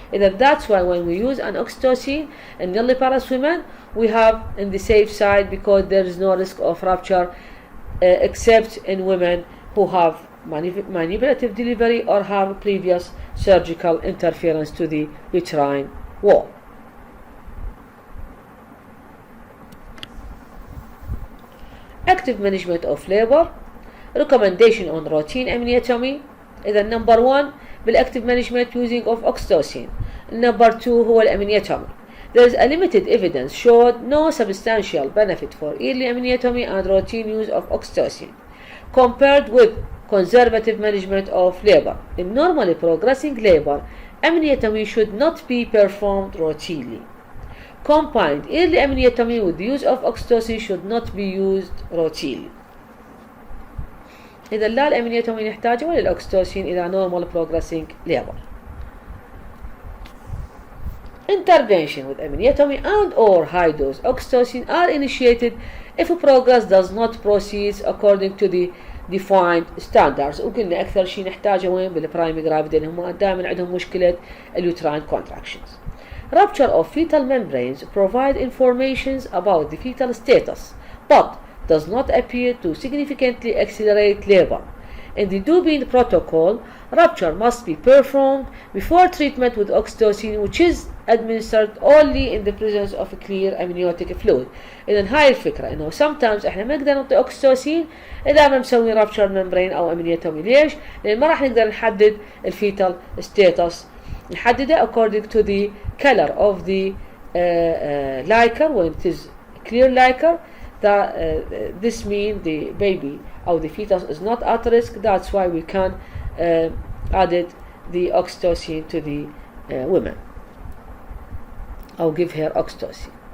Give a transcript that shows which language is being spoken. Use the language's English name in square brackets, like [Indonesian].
[English] And that's why when we use an oxytocin in nulliparous women, we have in the safe side, because there is no risk of rupture except in women who have manipulative delivery or have previous surgical interference to the uterine wall. Active management of labor. Recommendation on routine amniotomy. إذا number 1 بالactive management using of oxytocin. Number 2 هو الامنيوتومي. There is a limited evidence showed no substantial benefit for early amniotomy and routine use of oxytocin compared with conservative management of labor. In normally progressing labor, amniotomy should not be performed routinely. Combined early amniotomy with the use of oxytocin should not be used routinely. [Arabic] إذا لا الامنيوتومي نحتاجه ولا الأكسيتوسين إذا [English] normal progressing labor. Intervention with amniotomy and or high dose oxytocin are initiated if progress does not proceed according to the defined standards. [Arabic] وقلنا أكثر شيء نحتاجه وين بالبرايمري جرافيد، هم دائما عندهم مشكلة اليوتراين contractions. [English] Rupture of fetal membranes provide information about the fetal status, but does not appear to significantly accelerate labor. In the Dubin protocol, rupture must be performed before treatment with oxytocin, which is administered only in the presence of clear amniotic fluid. [Arabic] إذن هاي الفكرة إنه sometimes إحنا ما نقدر نعطي oxytocin إذا ما مسوي [English] rupture membrane [Arabic] أو amniotomy. ليش؟ لأن ما راح نقدر نحدد الفيتال status، نحدده [English] according to the color of the liquor. When it is clear liquor, that this means the baby or the fetus is not at risk. That's why we can add the oxytocin to the woman or give her oxytocin.